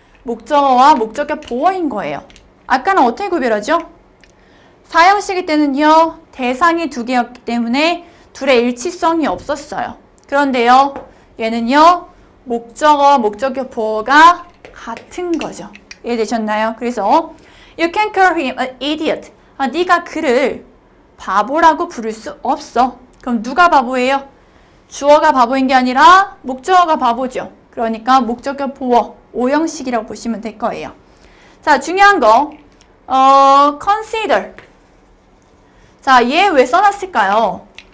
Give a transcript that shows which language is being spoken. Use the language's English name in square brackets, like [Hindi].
[Korean] 목적어와 목적격 보어인 거예요. 아까는 어떻게 구별하죠? 사형식일 때는요. 대상이 두 개였기 때문에 둘의 일치성이 없었어요. 그런데요. 얘는요. 목적어, 목적격 보어가 같은 거죠. 이해되셨나요? 그래서 [English] You can call him an idiot. [Korean] 네가 그를 바보라고 부를 수 없어. 그럼 누가 바보예요? 주어가 바보인 게 아니라 목적어가 바보죠. 그러니까 목적격 보어, 오형식이라고 보시면 될 거예요. 자, 중요한 거 consider. 자, 얘 왜 써놨을까요?